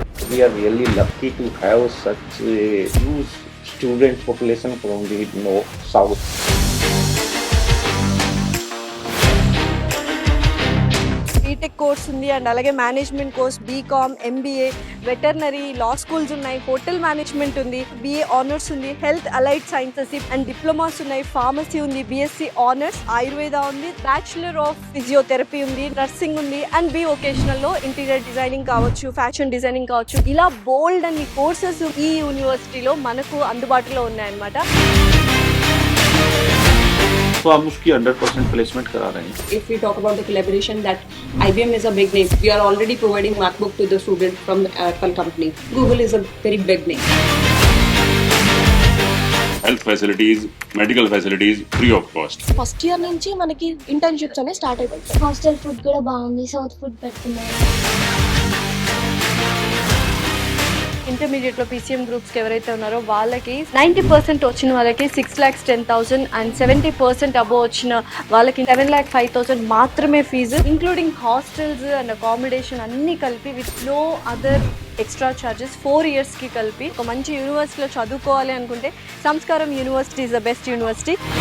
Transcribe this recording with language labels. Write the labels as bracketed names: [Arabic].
[English] We are really lucky to have such a huge student population from the north, south. [Telugu] BTech course ఉంది and అలాగే management course, BCom, MBA, veterinary, లా schools ఉన్నాయి, hotel management ఉంది, BA honours ఉంది, health allied sciences and diplomas ఉన్నాయి, pharmacy ఉంది, BSc honours, Ayurveda ఉంది, bachelor of physiotherapy ఉంది, nursing ఉంది అండ్ బి వొకేషనల్ లో ఇంటీరియర్ డిజైనింగ్ కావచ్చు, ఫ్యాషన్ డిజైనింగ్ కావచ్చు, ఇలా బోల్డ్ అన్ని కోర్సెస్ ఈ యూనివర్సిటీలో మనకు అందుబాటులో ఉన్నాయన్నమాట. [Hindi] तो हम उसकी 100% प्लेसमेंट करा रहे हैं. [English] If we talk about the collaboration, that IBM is a big name. We are already providing MacBook to the student from the Apple company. Google is a very big name. Health facilities, medical facilities, free of cost. [Telugu] First year నుంచి మనకి internships అనేవి start అయిపోతాయి. Hostel food కూడా బాగుంది, south food పెడుతున్నారు. ఇంటర్మీడియట్లో PCM గ్రూప్స్కి ఎవరైతే ఉన్నారో వాళ్ళకి 90% వచ్చిన వాళ్ళకి 6,10,000 అండ్ 70% అబోవ్ వచ్చిన వాళ్ళకి 7,05,000 మాత్రమే fee, including hostels and accommodation అన్నీ కలిపి [English] with no other extra charges [Telugu] 4 ఇయర్స్కి కలిపి ఒక మంచి యూనివర్సిటీలో చదువుకోవాలి అనుకుంటే సంస్కారం university [English] Is the best university.